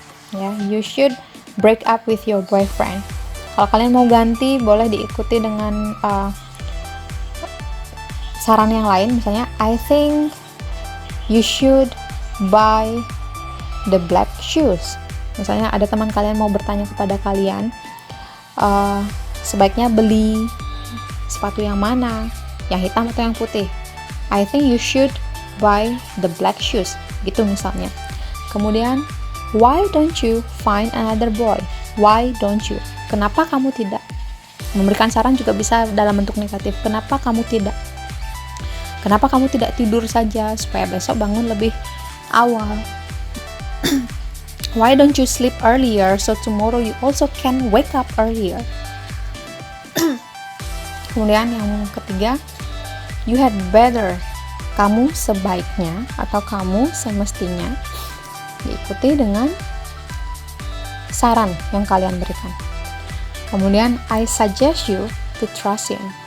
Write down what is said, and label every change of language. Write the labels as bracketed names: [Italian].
[Indonesian] Ya, [English] you should break up with your boyfriend. [Indonesian] Kalau kalian mau ganti, boleh diikuti dengan saran yang lain. Misalnya, [English] I think you should buy the black shoes. [Indonesian] Misalnya ada teman kalian mau bertanya kepada kalian, sebaiknya beli sepatu yang mana, yang hitam atau yang putih. [English] I think you should buy the black shoes. [Indonesian] Gitu misalnya. Kemudian, [English] why don't you find another boy? Why don't you? [Indonesian] Kenapa kamu tidak? Memberikan saran juga bisa dalam bentuk negatif. Kenapa kamu tidak? Kenapa kamu tidak tidur saja supaya besok bangun lebih awal? [English] Why don't you sleep earlier so tomorrow you also can wake up earlier? [Indonesian] Kemudian yang ketiga, [English] you had better. [Indonesian] Kamu sebaiknya atau kamu semestinya diikuti dengan saran yang kalian berikan. Kemudian, [English] I suggest you to trust him.